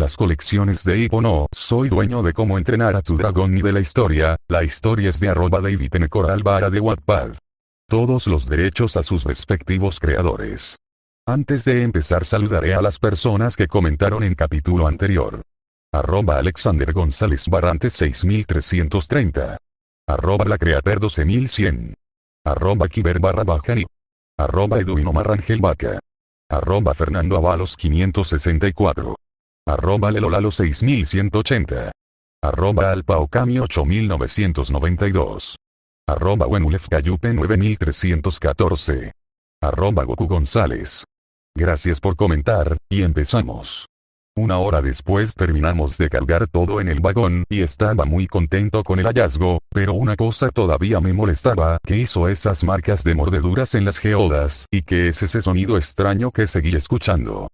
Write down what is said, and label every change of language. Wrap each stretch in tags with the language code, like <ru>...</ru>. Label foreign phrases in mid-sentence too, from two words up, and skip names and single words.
<es>Las colecciones de Hippo. No soy dueño de cómo entrenar a tu dragón ni de la historia es de @DavidNCoralvara de Wattpad. Todos los derechos a sus respectivos creadores. Antes de empezar saludaré a las personas que comentaron en capítulo anterior. @Alexander González Barrantes 6330. @lacreaper 12100. @Kiber_Bajani. @Eduino Marrangel Vaca. @Fernando Avalos 564. @Lelolalo 6180. @Alpaocami 8992. @Wenulef Cayupe 9314. @Goku González. Gracias por comentar, y empezamos. Una hora después terminamos de cargar todo en el vagón y estaba muy contento con el hallazgo, pero una cosa todavía me molestaba, que hizo esas marcas de mordeduras en las geodas, y que es ese sonido extraño que seguí escuchando.</es>